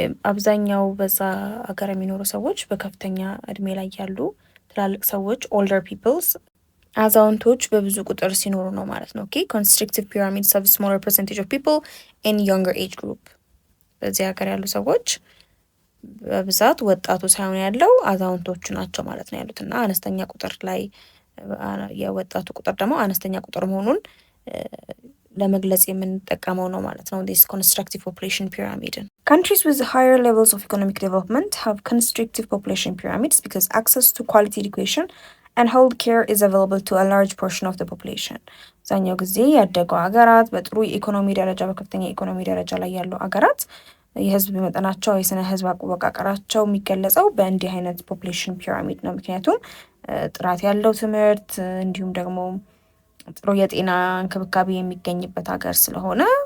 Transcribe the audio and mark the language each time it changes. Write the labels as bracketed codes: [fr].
[am] አብዛኛው በዛ ሀገር የሚኖሩ ሰዎች በከፍተኛ እድሜ ላይ ያሉ ትላልቅ ሰዎች [en] older peoples [am] አዛውንቶች በብዙ ቁጥር ሲኖሩ ነው ማለት ነው። ኦኬ [en] constrictive pyramids have smaller percentage of people in younger age group [am] በዚህ ሀገር ያሉ ሰዎች በብዛት ወጣቱ ሳይሆን ያለው አዛውንቶቹ ናቸው ማለት ነው ያሉት እና አነስተኛ ቁጥር ላይ የወጣቱ ቁጥር ደግሞ አነስተኛ ቁጥር መሆኑን ለመግለጽ የምንጠቀመው ነው ማለት ነው [en] this constructive population pyramid. Countries with higher levels of economic development have constructive population pyramids because access to quality education and health care is available to a large portion of the population. [am] አብዛኛው ጊዜ ያደጉ ሀገራት በጥሩ የኢኮኖሚ ደረጃ በከፍተኛ የኢኮኖሚ ደረጃ ላይ ያሉ ሀገራት የህዝብ መጠናቸው የስነ ህዝብ አወቃቀራቸው የሚገለጸው በእንዲህ አይነት ፖፑሌሽን ፒራሚድ ነው። ምክንያቱም ጥራት ያለው ትምህርት እንዲሁም ደግሞ ጥሩ የጤና እንክብካቤ የሚገኝበት ሀገር ስለሆነ